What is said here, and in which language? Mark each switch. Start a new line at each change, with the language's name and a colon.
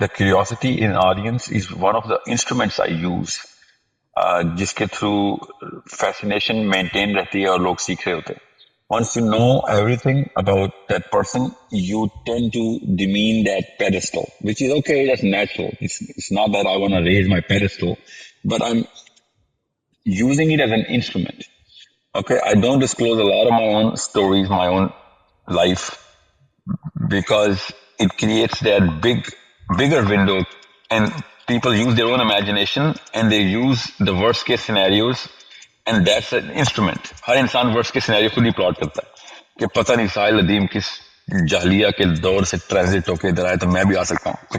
English: The curiosity in audience is one of the instruments I use
Urdu: جس کے through fascination maintain رہتی ہے اور لوگ سیکھ رہے ہوتے ہیں.
English: Once you know everything about that person, you tend to demean that pedestal, which is okay, that's natural. It's not that I want to raise my pedestal, but I'm using it as an instrument. Okay, I don't disclose a lot of my own stories, my own life, because it creates that bigger window, and people use their own imagination and they use the worst case scenarios, and that's an instrument.
Urdu: ہر انسان worst case scenario خود ہی plot کرتا ہے کہ پتہ نہیں ساحل ادیم کس جاہلیہ کے دور سے ٹرانزٹ ہو کے ادھر آئے تو میں بھی آ سکتا ہوں.